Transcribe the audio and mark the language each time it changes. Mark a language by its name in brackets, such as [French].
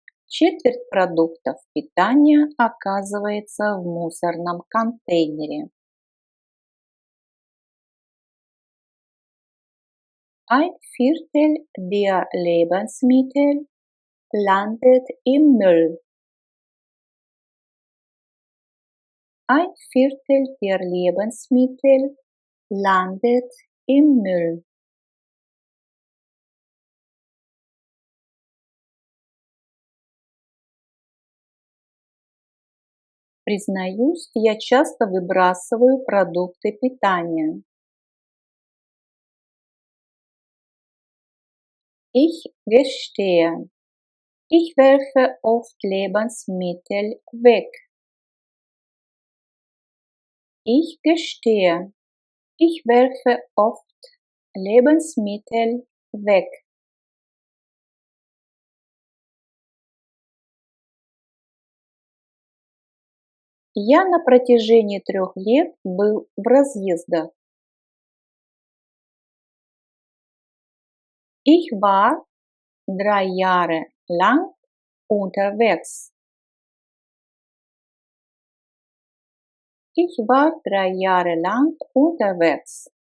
[Russian] Четверть продуктов питания оказывается в мусорном контейнере. [German] Ein Viertel der Lebensmittel landet im Müll. Ein Viertel der Lebensmittel landet im Müll. [Russian] Признаюсь, я часто выбрасываю продукты питания. [German] Ich gestehe, ich werfe oft Lebensmittel weg. Ich gestehe, ich werfe oft Lebensmittel weg. [Russian] Я на протяжении 3 лет был в разъездах. [German] Ich war 3 Jahre lang unterwegs. Ich war 3 Jahre lang unterwegs.